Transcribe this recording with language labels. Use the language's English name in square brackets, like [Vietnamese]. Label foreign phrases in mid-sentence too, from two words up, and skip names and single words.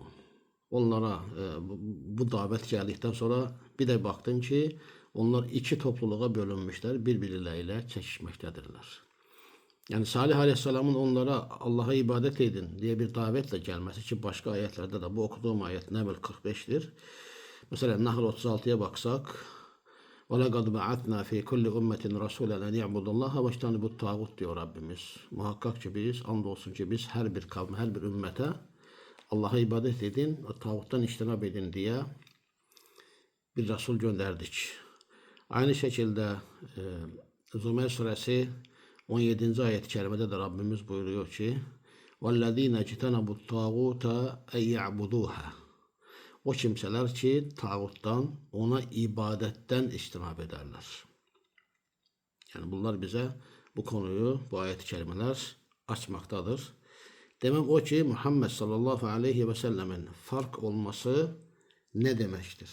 [Turkish] Onlara bu davet geldikten sonra bir de baktın ki onlar iki topluluğa bölünmüşler, birbirleriyle çekişmektedirler. Yani Salih Aleyhisselam'ın onlara Allah'a ibadet edin diye bir davetle gelmesi ki başka ayetlerde de bu okuduğum ayet Neml 45'tir. Mesela Nahl 36'ya baksak [Arabic] وَلَقَدْ بَعَثْنَا فِي كُلِّ اُمَّةٍ رَسُولًا اَنْ يَعْبُدُ اللّٰهَ وَاجْتَنِبُ الطَّاغُوتَ [Turkish] diyor Rabbimiz. Muhakkak ki biz, andolsun ki biz her bir kavme, her bir ümmete Allah'a ibadet edin, tağuttan iştinab edin diye bir Resul gönderdik. Aynı şekilde Zümer suresi 17. ayet-i kerimede de Rabbimiz buyuruyor ki [Arabic] وَالَّذ۪ينَ اجْتَنَبُوا الطَّاغُوتَ اَنْ يَعْبُدُوهَا. [Turkish] O kimseler ki tağuttan, ona ibadetten iştinab ederler. Yani bunlar bize bu konuyu, bu ayet-i kerimeler açmaktadır. Demek o ki Muhammed [Arabic] صلى الله عليه وسلم [Turkish] fark olması ne demektir?